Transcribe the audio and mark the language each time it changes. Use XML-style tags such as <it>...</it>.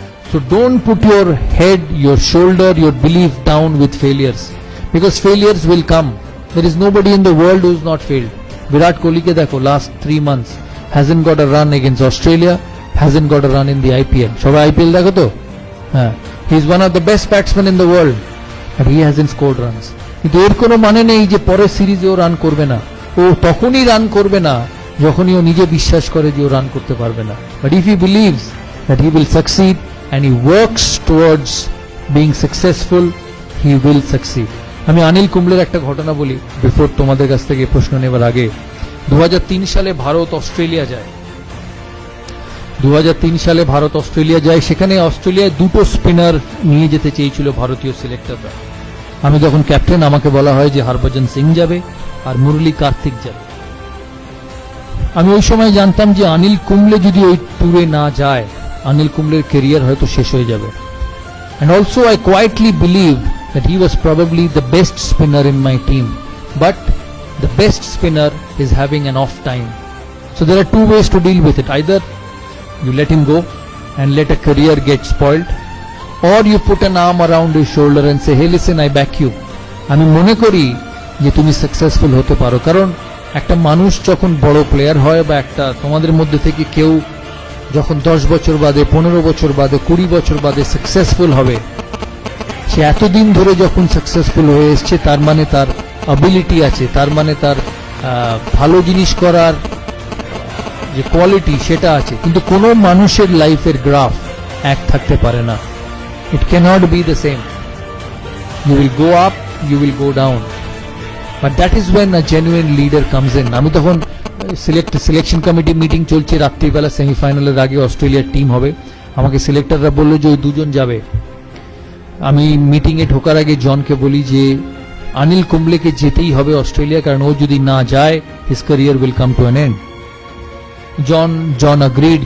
<en>So don't put your head, your shoulder, your belief down with failures, because failures will come. There is nobody in the world who is not failed. Virat Kohli</en> <bn>ke dekho,</bn> <en>last 3 months hasn't got a run against Australia, hasn't got a run in the IPL.</en> <bn>Shobai IPL dekho to?</bn> <en>He is one of the best batsmen in the world, but he hasn't scored runs.</en> <bn>কিন্তু এর কোনো মানে নেই যে পরের সিরিজেও run করবে না। ও তখনই রান করবে না যখনই ও নিজে বিশ্বাস করে যে ও রান করতে পারবে না।</bn> <en>But if he believes that he will succeed and he works towards being successful, he will succeed.</en> <bn>আমি অনিল কুম্বলের একটা ঘটনা বলি বিফোর তোমাদের কাছ থেকে প্রশ্ন নেবার আগে। 2003 সালে ভারত অস্ট্রেলিয়া যায়। 2003 সালে ভারত অস্ট্রেলিয়া যায়, সেখানে অস্ট্রেলিয়ায় 2টো স্পিনার নিয়ে যেতে চেয়েছিল ভারতীয় সিলেক্টররা। আমি যখন ক্যাপ্টেন আমাকে বলা হয় যে হরভজন সিং যাবে আর মুরলী কার্তিক যাবে। আমি ওই সময় জানতাম যে অনিল কুম্বলে যদি ওই ট্যুরে না যায়, অনিল কুম্বলের ক্যারিয়ার হয়তো শেষ হয়ে যাবে।</bn> <en>And also I quietly believed that he was probably the best spinner in my team, but the best spinner is having an off time. So there are two ways to deal with it. Either you let him go and let a career get spoiled, or you put an arm around his shoulder and say, hey listen, I back you.</en> <bn>আমি মনে করি যে তুমি successful হতে পারো, কারণ একটা মানুষ যখন বড় প্লেয়ার হয় বা একটা তোমাদের মধ্যে থেকে কেউ যখন 10 বছর বাদে, 15 বছর বাদে, 20 বছর বাদে সাকসেসফুল হবে, সে এতদিন ধরে যখন সাকসেসফুল হয়ে এসছে তার মানে তার অ্যাবিলিটি আছে, তার মানে তার ভালো জিনিস করার যে কোয়ালিটি সেটা আছে। কিন্তু কোনো মানুষের লাইফের গ্রাফ এক থাকতে পারে না।</bn> <en>It cannot be the same. You will go up, you will go down. But that is when a genuine leader comes in.</en> <bn>আমি তখন সিলেকশন কমিটি মিটিং চলছে, রাত্রিবেলা সেমিফাইনালের আগে অস্ট্রেলিয়ার টিম হবে। আমাকে সিলেক্টররা বললো যে ওই 2 জন যাবে। আমি মিটিংয়ে ঢোকার আগে জনকে বলি যে অনিল কুম্বলেকে যেতেই হবে অস্ট্রেলিয়া, কারণ ও যদি না যায়</bn> <en>His career will come to an end. John agreed.</en>